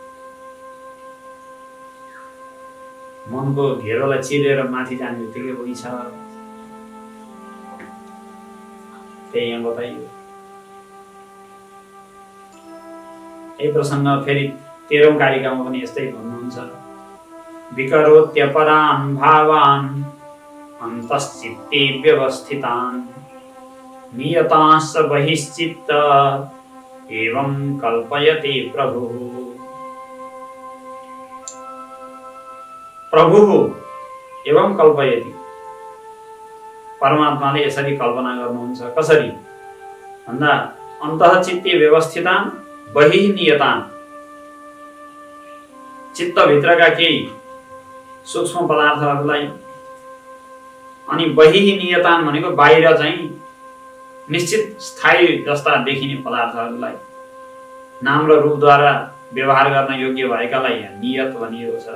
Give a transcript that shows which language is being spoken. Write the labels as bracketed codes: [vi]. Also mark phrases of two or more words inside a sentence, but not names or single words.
[ne] मनको घेरोलाई चिरेर माथि जाने बित्तिकै उही छ, त्यही यहाँ बताइयो। यही प्रसङ्ग फेरि 13औं कारिकामा पनि यस्तै भन्नुहुन्छ। [sa] विकरोत्यपरान् भावान् अन्तश्चित्ते व्यवस्थितान् नियतांश्च बहिश्चित्त एवं कल्पयते प्रभुः। प्रभुः एवं कल्पयति, [ne] परमात्माले यसरी कल्पना गर्नुहुन्छ। कसरी भन्दा [sa] अन्तःचित्ते व्यवस्थितान् बहिः नियतान्, [ne] चित्तभित्रका केही सूक्ष्म पदार्थहरूलाई, अनि [sa] बहिः नियतान् [ne] भनेको बाहिर चाहिँ निश्चित स्थायी जस्ता देखिने पदार्थहरूलाई नाम र रूपद्वारा व्यवहार गर्न योग्य भएकालाई नियत भनिएको छ।